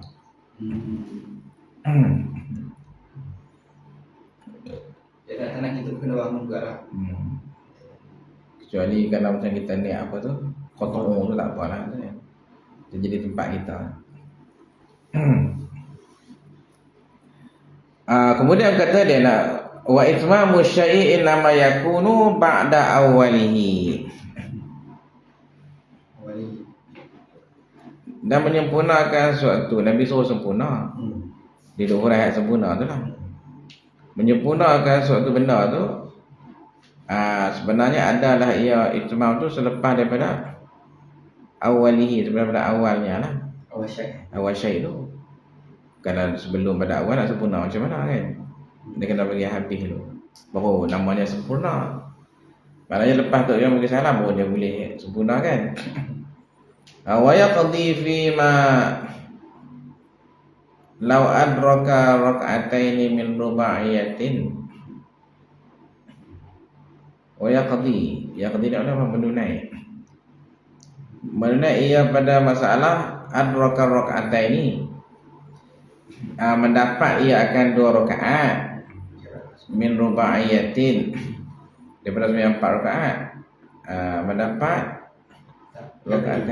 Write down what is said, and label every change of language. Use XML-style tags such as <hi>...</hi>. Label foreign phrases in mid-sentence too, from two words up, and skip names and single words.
<ms>Jadi kadang-kadang kita kena bangun juga lah. Kecuali kalau macam kita ni apa tu, kotor tu tak apalah tu kan. Dia jadi tempat kita. Kemudian kata dia nak</ms> <ar>وإتمام شيء لما يكون بعد أوله.</ar> <ms>Dan menyempurnakan suatu, Nabi suruh sempurna. Di luar ayat sempurna tu lah. Menyempurnakan suatu benda tu, sebenarnya adalah ia itmam tu selepas daripada awalihi, daripada awalnya lah. Awal syai tu. Kalau sebelum pada awal nak sempurna macam mana kan? Dia kena bagi habis dulu, baru namanya sempurna. Maknanya lepas tu yang bagi salam baru dia boleh sempurna kan.</ms> <ar>ويقضي فيما لو أدرك ركعتين من رباعية. ويقضي</ar> <ms>dia apa? Menunai ia pada masalah</ms> <ar>أدرك ركعتين,</ar> <ms>mendapat ia akan 2 rakaat</ms> <ar>من رباعية,</ar> <ms>daripada sembahyang 4 rakaat mendapat rakaat kan?</ms>